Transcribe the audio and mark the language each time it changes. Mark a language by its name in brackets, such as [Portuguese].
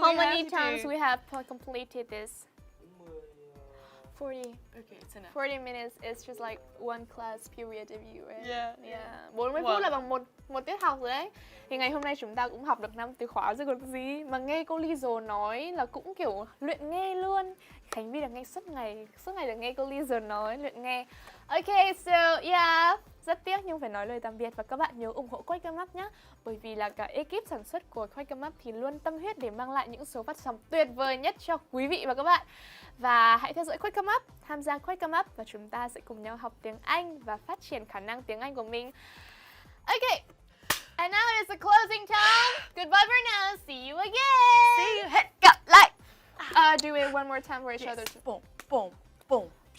[English] How many times we have completed this? 40. Okay, it's enough. 40 minutes is just like one class period of you, right? Yeah. 40 Wow. [Vietnamese] phút là bằng một tiết học rồi đấy. Thì ngày hôm nay chúng ta cũng học được 5 từ khóa rồi còn gì. Mà nghe cô Lizzie nói là cũng kiểu luyện nghe luôn. Khánh Vi được nghe suốt ngày được nghe cô Lizzie nói, luyện nghe. Okay, so yeah, rất tiếc nhưng phải nói lời tạm biệt và các bạn nhớ ủng hộ Quay Come Up nhé. Bởi vì là cả ekip sản xuất của Quay Come Up thì luôn tâm huyết để mang lại những số phát sóng tuyệt vời nhất cho quý vị và các bạn. Và hãy theo dõi Quay Come Up, tham gia Quay Come Up và chúng ta sẽ cùng nhau học tiếng Anh và phát triển khả năng tiếng Anh của mình. [English] Okay, and now is the closing time. Goodbye for now, see you again. [Vietnamese] See you, hẹn gặp lại. [English] Do it one more time for each other. Boom, boom, boom.